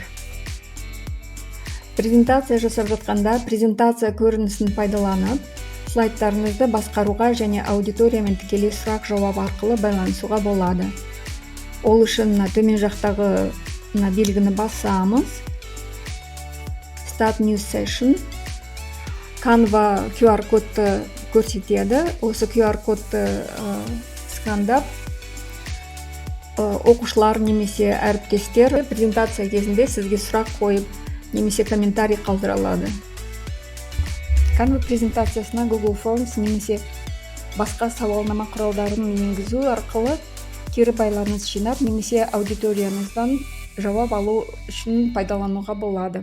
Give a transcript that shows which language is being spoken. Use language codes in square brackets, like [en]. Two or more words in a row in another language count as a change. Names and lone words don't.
[kk] Презентация жасап жатқанда презентация көрінісін пайдаланып, слайдтарыңызды басқаруға және аудиториямен тікелей сұрақ жауап арқылы байланысуға болады. Ол үшін төмен жақтағы белгіні басамыз. [en] Start new session. [kk] Canva QR кодты көрсетеді. Осы QR кодты скандап, оқушылар немесе әріптестер презентация кезінде сізге сұрақ қойып, немесе комментарий қалдыра алады. Canva презентациясына Google Forms немесе басқа сауалнама құралдарын енгізу арқылы кері байланыс жинап, немесе аудиторияңыздан жауап алу үшін пайдалануға болады.